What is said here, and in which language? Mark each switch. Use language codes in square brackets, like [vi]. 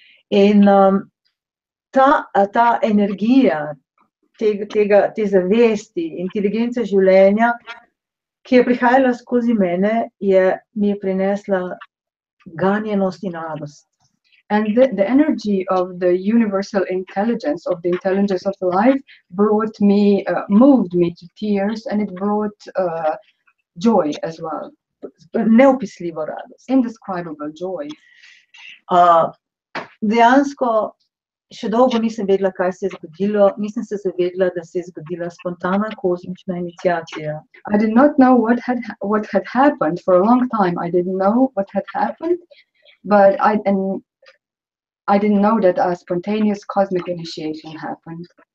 [sl] In ta energija te zavesti, inteligence življenja, ki je prihajala skozi mene, mi je prinesla ganjenost in radost. [en] And the energy of the universal intelligence, of the intelligence of life, brought me, moved me to tears, and it brought joy as well. [sl] Neopisljivo radost. [en] Indescribable joy. [sl] Dejansko še dolgo nisem vedela, kaj se je zgodilo, nisem se zavedla, da se je zgodila spontana kozmična iniciacija. [en] I did not know what had happened for a long time. I didn't know what had happened, but I didn't know that a spontaneous cosmic initiation happened.